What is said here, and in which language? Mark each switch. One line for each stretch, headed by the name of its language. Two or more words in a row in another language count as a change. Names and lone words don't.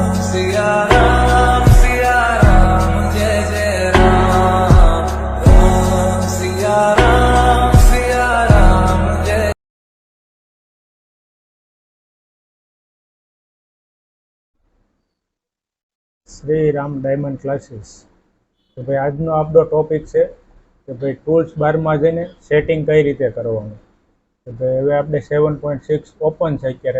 Hindi: सिया राम जय जय राम राम सिया राम जय।
Gujarati: શ્રી રામ ડાયમંડ ક્લાસીસ. તો ભાઈ આજનો આપણો ટોપિક છે કે ભાઈ ટૂલ્સ બારમાં જઈને સેટિંગ કઈ રીતે કરવાનું. તો ભાઈ હવે આપણે 7.6 ઓપન છે અત્યારે.